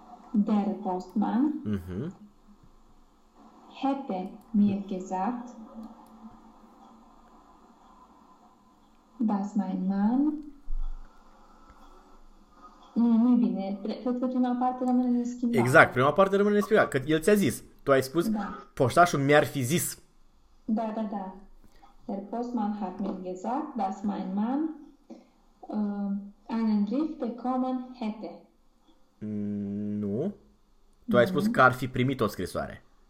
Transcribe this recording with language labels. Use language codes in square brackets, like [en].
[de] Der Postmann hätte mir gesagt, dass mein Mann. [ro] Nu, nu bine. Cred că prima parte rămâne Exact, neschimbată. prima parte rămâne nespiegată, că el ți-a zis, tu ai spus, Da. poștașul mi-ar fi zis. Da. [de] Der Postmann hat mir gesagt, dass mein Mann einen Brief bekommen hätte. [ro] Tu ai spus că ar fi primit o scrisoare.